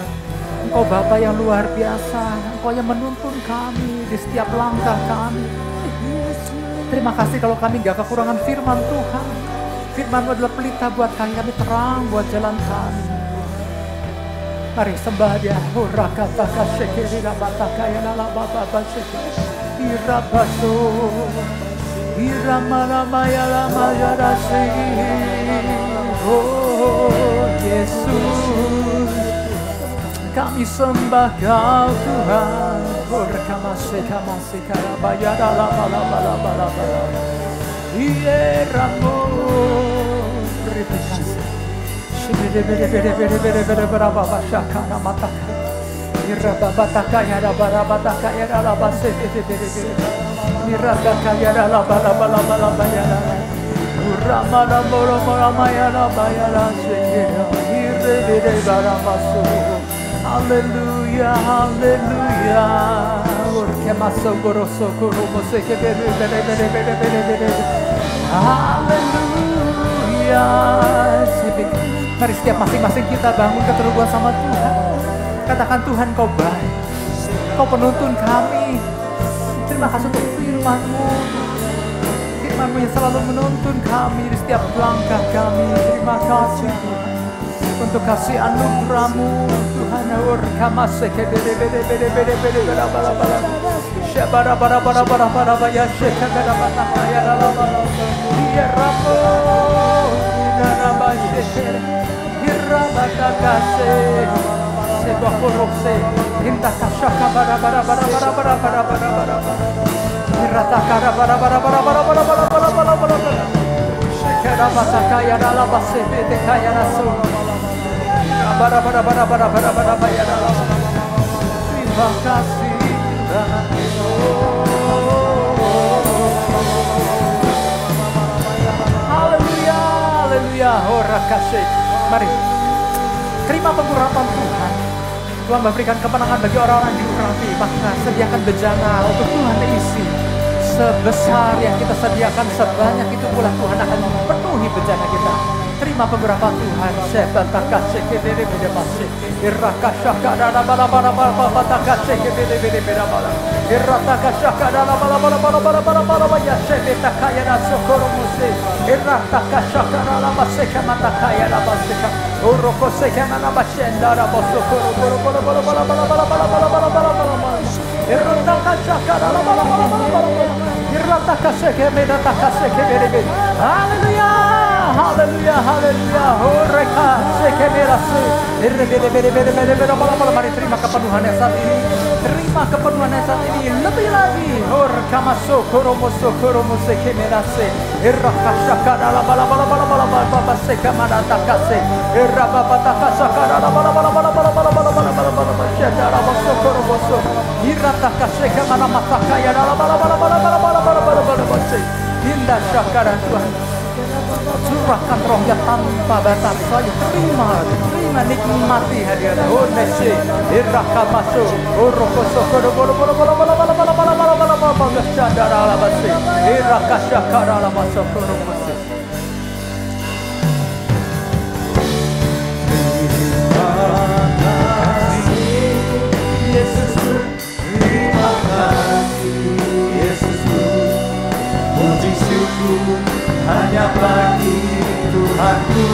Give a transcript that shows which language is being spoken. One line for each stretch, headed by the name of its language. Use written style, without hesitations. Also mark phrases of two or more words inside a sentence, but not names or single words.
Indonesian: Engkau Bapa yang luar biasa. Engkau yang menuntun kami di setiap langkah kami. Terima kasih kalau kami gak kekurangan firman Tuhan. Firman-Mu adalah pelita buat kami terang buat jalan kami. Mari sembah Dia. Hurakataka shekeri rabataka yanalababa shekeri. Irabaso. Iramalamayalamayarasi. Oh Yesus. Kami sembah Kau Tuhan. Orkamase karabayara la bala bala bala bala. Ieramo repekase. Shibede bede bede bede bede bede berapa shakana mataka. Irababataka ya rababataka ya rabase bede bede bede. Mirataka ya la bala bala bala bayara. Uramana moro moro mayara bayara shekera. Ire bede baramasu. Haleluya, haleluya. Orke maso goroso kurumo seke bere bere bere bere bere bere. Haleluya. Mari setiap masing-masing kita bangun keterhubungan sama Tuhan. Katakan Tuhan Kau baik. Kau penuntun kami. Terima kasih untuk firman-Mu. Firman-Mu yang selalu menuntun kami di setiap langkah kami. Terima kasih Tuhan. Untuk kasih anugerah-Mu Tuhan. Orkamase bede bede bede bede bede bala bala bala. Shabara bara bara bara bara bara shekara bata ya la la la. Ya Ramo naraba shekere. Hirabata kase. Seba korose. Hinta kashaka bara bara bara bara bara bara bara bara. Hirata kara bara bara bara bara bara bara bara bara bara. Shekara bata kaya la la base bede kaya la so. Bara bara bara bara bara bara bara. Terima kasih Tuhan. Haleluya, haleluya. Ora kasih. Mari terima pengurapan Tuhan. Tuhan memberikan kemenangan bagi orang-orang yang diurapi. Maka sediakan bejana untuk Tuhan isi. Sebesar yang kita sediakan, sebanyak itu pula Tuhan akan memenuhi bejana kita. Terima pengurapan Tuhan. Sebataka sekebede bede base. Iraka shaka dana bala bala bala bataka sekebede bede bede bala. Iraka shaka dana bala bala bala bala bala bala bala sebeta kaya na sokoro muse. Iraka shaka dana base kamata kaya na base ka. Uroko sekana na bashenda na bosokoro bolo bolo bolo bala bala bala bala bala bala bala bala. Haleluya, haleluya, haleluya. Horeka sekeberase. Mari terima kepenuhannya saat ini. Terima kepenuhannya saat ini. Lebih lagi. Horeka masuk koromo sekeberase. Irakashaka la bala bala bala bala bala sekamada takase. Irababa takasaka la bala bala bala bala bala bala bala bala bala. Shadara masuk koromo so. Iratakaseka mana matakaya la bala bala bala bala bala bala bala bala. Indah syakaran Tuhan, curahkan rohnya tanpa batas. Saya terima nikmati hadirat. Onese iraka masuk orokoso kodo bolo bolo bolo bolo bolo bolo bolo bolo bolo bolo bolo chandara alabase iraka syakara alamasuk koromose. Hanya bagi Tuhanku.